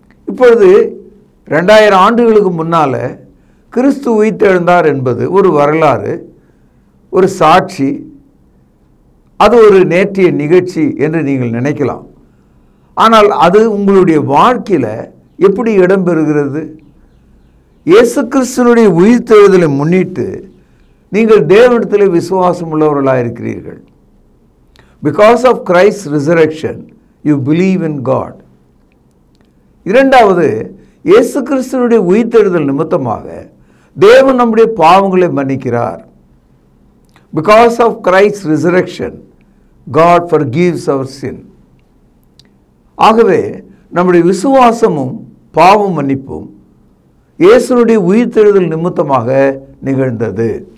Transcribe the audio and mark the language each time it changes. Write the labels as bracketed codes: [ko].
[ta] இப்பொழுது 2000 ஆண்டுகளுக்கு முன்னால் கிறிஸ்து உயிர்த்தெழுந்தார் என்பது ஒரு வரலாறு, ஒரு சாட்சி, அது ஒரு நேற்றைய நிகழ்ச்சி என்று நீங்கள் நினைக்கலாம். ஆனால் அது உங்களுடைய வாழ்க்கையில் எப்படி இடம்பெறுகிறது? இயேசு கிறிஸ்துனுடைய உயிர்த்தெழுதலை முன்னிட்டு நீங்கள் தேவனிடத்தில் விசுவாசம் உள்ளவர்களாக இருக்கிறீர்கள். [en] Because of Christ's resurrection, you believe in God. [ta] இரண்டாவது, இயேசு கிறிஸ்துவினுடைய உயிர்த்தெழுதல் நிமித்தமாக தேவன் நம்முடைய பாவங்களை மன்னிக்கிறார். [en] Because of Christ's resurrection, God forgives our sin. [ta] ஆகவே நம்முடைய விசுவாசமும் பாவ மன்னிப்பும் இயேசுனுடைய உயிர்த்தெழுதல் நிமித்தமாக நிகழ்ந்தது.